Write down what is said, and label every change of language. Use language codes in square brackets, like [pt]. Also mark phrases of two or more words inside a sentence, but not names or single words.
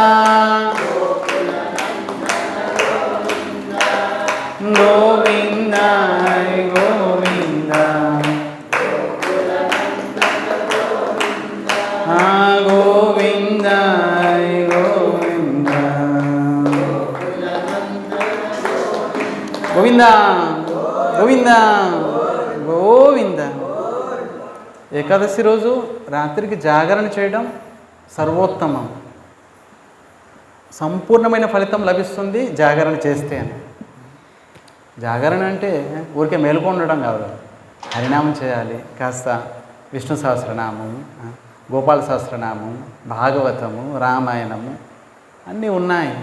[te] गोविंद हरि गोविंद गोविंद हरि गोविंद गोविंद गोविंद गोविंद ఏకాదశి రోజు రాత్రికి జాగరణ చేయడం సర్వోత్తమం, సంపూర్ణమైన ఫలితం లభిస్తుంది జాగరణ చేస్తే అని. జాగరణ అంటే ఊరికే మేలుకొని ఉండడం కాదు, హరినామం చేయాలి, కాస్త విష్ణు సహస్రనామము, గోపాల సహస్రనామం, భాగవతము, రామాయణము అన్నీ ఉన్నాయి.